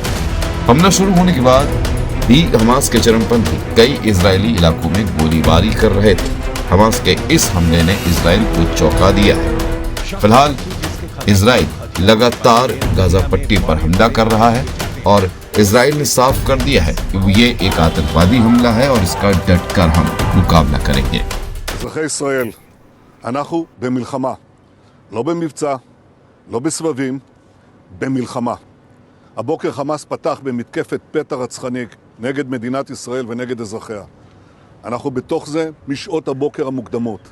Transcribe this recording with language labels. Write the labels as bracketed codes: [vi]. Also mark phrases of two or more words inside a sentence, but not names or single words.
[hi] हमला शुरू होने के बाद भी हमास के चरमपंथी कई इजरायली इलाकों में गोलीबारी कर रहे थे। हमास के इस हमले ने इजराइल को चौंका दिया है। फिलहाल इजराइल लगातार गाजा पट्टी पर हमला कर रहा है और इजराइल ने साफ कर दिया है कि ये एक आतंकवादी हमला है और इसका डटकर हम मुकाबला करेंगे। [he] אזרחי ישראל, אנחנו במלחמה, לא במבצע, לא בסבבים, במלחמה. הבוקר חמאס פתח במתקפת פתע רצחנית נגד מדינת ישראל ונגד אזרחיה. אנחנו בתוך זה משעות הבוקר המוקדמות.